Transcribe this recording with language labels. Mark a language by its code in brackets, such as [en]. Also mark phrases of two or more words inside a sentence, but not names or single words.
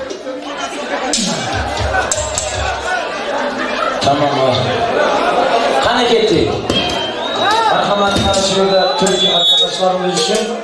[tr] Tamam var. [uz] Qani Ana ketdik. [tr] Marhamat karşıda Türkiye arkadaşlarımız için.